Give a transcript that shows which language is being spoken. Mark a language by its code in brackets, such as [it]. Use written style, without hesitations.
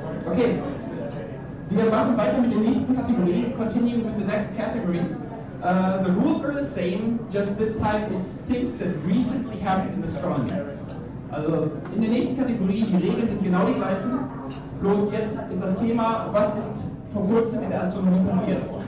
[de] Okay, wir machen weiter mit der nächsten Kategorie. [en] Continuing with the next category. The rules are the same, just this time it's things that recently happened in astronomy. [de] Also in der nächsten Kategorie, die Regeln sind genau die gleichen, bloß jetzt ist das Thema, was ist vor kurzem in der Astronomie passiert.